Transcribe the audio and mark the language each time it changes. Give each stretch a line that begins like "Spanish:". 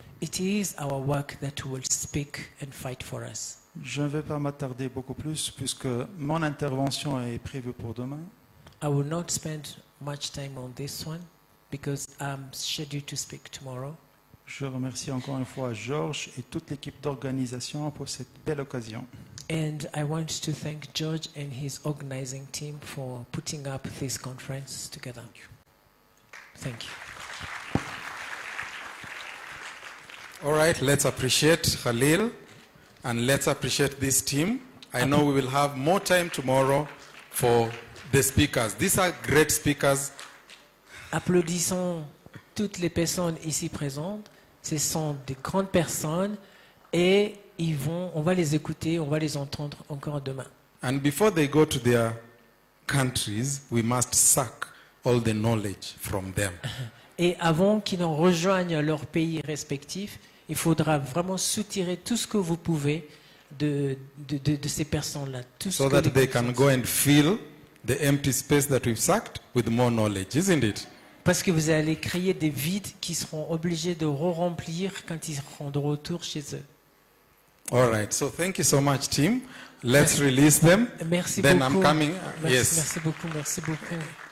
English: It is our work that will speak and fight for us.
French: Je ne vais pas m'attarder beaucoup plus puisque mon intervention est prévue pour demain.
English: I will not spend much time on this one because I'm scheduled to speak tomorrow.
French: Je remercie encore une fois Georges et toute l'équipe d'organisation pour cette belle occasion.
English: And I want to thank George and his organizing team for putting up this conference together. Thank you. All right, let's appreciate Khalil and let's appreciate this team. I know we will have more time tomorrow for the speakers. These are great speakers.
French: Applaudissons toutes les personnes ici présentes. Ce sont des grandes personnes et on va les écouter, on va les entendre encore demain.
English: And before they go to their countries, we must suck all the knowledge from them.
French: Et avant qu'ils ne rejoignent leur pays respectif, il faudra vraiment soutirer tout ce que vous pouvez de ces personnes-là.
English: So that they can go and fill the empty space that we've sucked with more knowledge, isn't it?
French: Parce que vous allez créer des vides qui seront obligés de re-remplir quand ils seront de retour chez eux.
English: All right, so thank you so much, team. Let's release them.
French: Merci
English: Then
French: beaucoup.
English: I'm coming.
French: Merci,
English: Yes.
French: merci beaucoup, merci beaucoup.